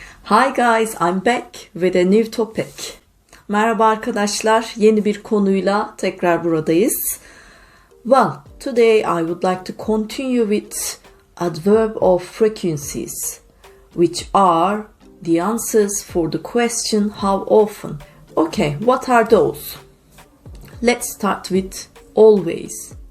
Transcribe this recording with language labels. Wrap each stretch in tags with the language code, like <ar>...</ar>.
<en>Hi guys, I'm back with a new topic.</en> <tr>Merhaba arkadaşlar, yeni bir konuyla tekrar buradayız.</tr> <en>Well, today I would like to continue with adverb of frequencies, which are the answers for the question how often. Okay, what are those? Let's start with always.</en>